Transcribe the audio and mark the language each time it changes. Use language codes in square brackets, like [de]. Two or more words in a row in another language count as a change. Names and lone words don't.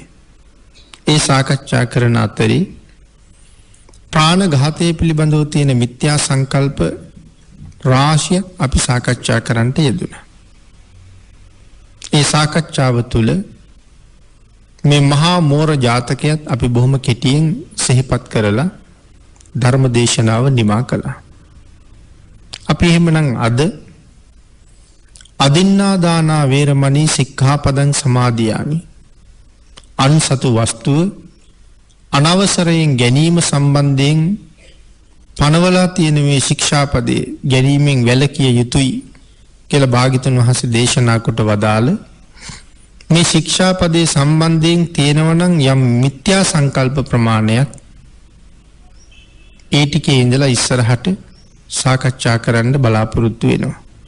[si] ඒ සාකච්ඡා කරන අතරේ ප්‍රාණඝාතය පිළිබඳව තියෙන මිත්‍යා සංකල්ප රාශිය අපි සාකච්ඡා කරන්නට යෙදුණා. ඒ සාකච්ඡාව තුළ මේ මහා මෝර ජාතකයත් අපි බොහොම කෙටියෙන් සිහිපත් කරලා ධර්ම දේශනාව නිමා කළා. අපි එහෙමනම් අද [pi] අදින්නා දානා වේරමණී සික්ඛාපදං සමාදියාමි [si] අන්සතු වස්තුව අනවසරයෙන් ගැනීම සම්බන්ධයෙන් පනවලා තියෙන මේ ශික්ෂාපදේ ගැනීමෙන් වැළකිය යුතුයි කියලා භාග්‍යතුන් වහන්සේ දේශනා කොට වදාළ මේ ශික්ෂාපදේ සම්බන්ධයෙන් තියෙනවනම් යම් මිත්‍යා සංකල්ප ප්‍රමාණයක් ඒ ටිකේ ඉඳලා ඉස්සරහට සාකච්ඡා කරන්න බලාපොරොත්තු වෙනවා.